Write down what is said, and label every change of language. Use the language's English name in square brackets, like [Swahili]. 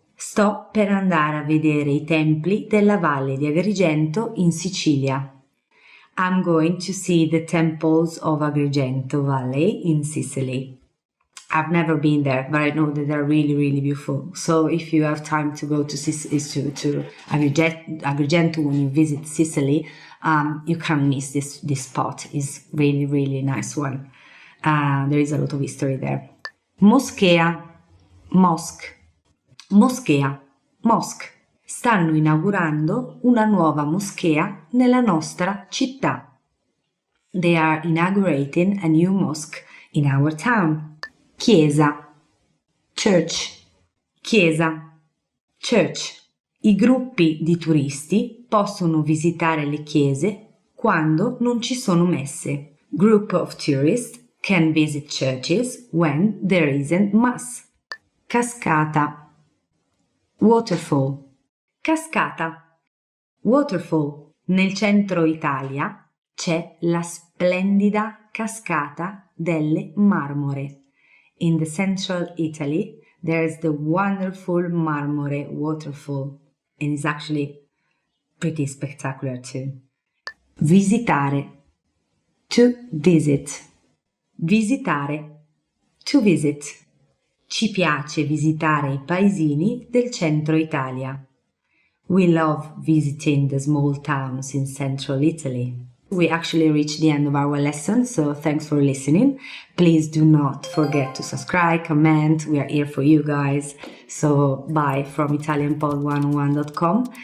[Italian] Sto per andare a vedere i templi della Valle di Agrigento in Sicilia. [English] I'm going to see the temples of Agrigento Valley in Sicily. I've never been there, but I know that they're really, really beautiful. So if you have time to go to Agrigento when you visit Sicily, you can't miss this spot. It's really, really nice one. There is a lot of history there. Moschea, mosque. Moschea, mosque. [Italian] Stanno inaugurando una nuova moschea nella nostra città. [English] They are inaugurating a new mosque in our town. Chiesa, church, chiesa, church. [Italian] I gruppi di turisti possono visitare le chiese quando non ci sono messe. [English] Group of tourists can visit churches when there isn't mass. Cascata, waterfall. Cascata, waterfall. [Italian] Nel centro Italia c'è la splendida cascata delle Marmore. [English] In the central Italy, there is the wonderful Marmore waterfall. And it's actually pretty spectacular too. Visitare, to visit. Visitare, to visit. [Italian] Ci piace visitare i paesini del centro Italia. [English] We love visiting the small towns in central Italy. We actually reached the end of our lesson, so thanks for listening. Please do not forget to subscribe, comment. We are here for you guys. So bye from ItalianPod101.com.